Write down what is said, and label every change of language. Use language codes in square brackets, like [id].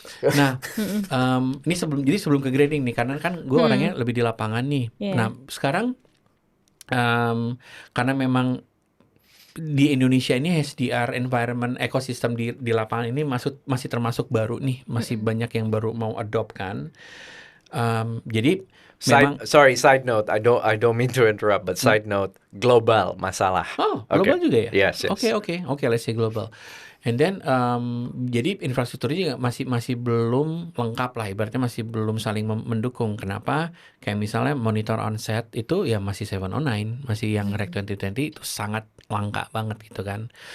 [id] Nah, ini sebelum ke grading nih, karena kan gue orangnya lebih di lapangan nih. Iya. Nah, sekarang karena memang di Indonesia ini SDR environment ekosistem di lapangan ini masih termasuk baru nih, masih banyak yang baru mau adopt kan. Jadi memang [en] side note, I don't mean to interrupt, but side note, global masalah. global Okay. [id] juga ya? [en] Yes. Oke, let's say global. [id] And then jadi infrastrukturnya juga masih belum lengkap lah, ibaratnya masih belum saling mendukung. Kenapa? Kayak misalnya monitor on-set itu ya masih 709, masih yang Rec 2020 itu sangat langka banget gitu kan.